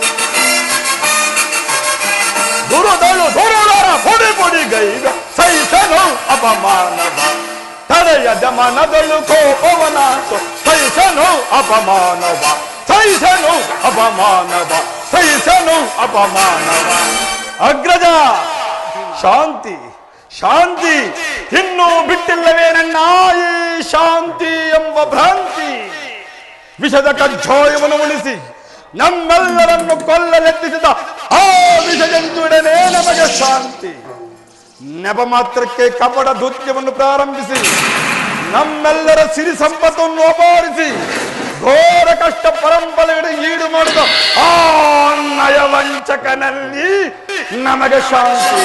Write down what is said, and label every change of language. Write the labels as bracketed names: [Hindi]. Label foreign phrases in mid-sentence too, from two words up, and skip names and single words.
[Kannada] ದುರದಳು ದುರುಳರ ಪುಡಿ ಪುಡಿ ಗೈವೆ ಸಹಿಸನು ಅಪಮಾನವ. ತಡೆಯದ ಮನದೊಳು ಕೋಪವನಾತು ಸಹಿಸನು ಅಪಮಾನವ. ಸಹಿಸನು ಅಪಮಾನವ, ಸಹಿಸನು ಅಪಮಾನವ. ಅಗ್ರಜ, ಶಾಂತಿ ಶಾಂತಿ, ಇನ್ನೂ ಬಿಟ್ಟಿಲ್ಲವೇ ನನ್ನ ಈ ಶಾಂತಿ ಎಂಬ ಭ್ರಾಂತಿ? ವಿಷದ ಕಜ್ಜಾಯವನ್ನು ಉಳಿಸಿ ನಮ್ಮೆಲ್ಲರನ್ನು ಕೊಲ್ಲಲೆತ್ತಿಸಿದ ಆ ವಿಷಜಂತುಡನೆ ನಮಗೆ ಶಾಂತಿ. ನೆಪ ಮಾತ್ರಕ್ಕೆ ಕಪಟ ದುತ್ಯವನ್ನು ಪ್ರಾರಂಭಿಸಿ ನಮ್ಮೆಲ್ಲರ ಸಿರಿ ಸಂಪತ್ತನ್ನು ಅಪಹರಿಸಿ ಘೋರ ಕಷ್ಟ ಪರಂಪರೆಗಳಿಗೆ ಈಡು ಮಾಡಿದ ಆ ನಯವಂಚಕನಲ್ಲಿ ನಮಗೆ ಶಾಂತಿ.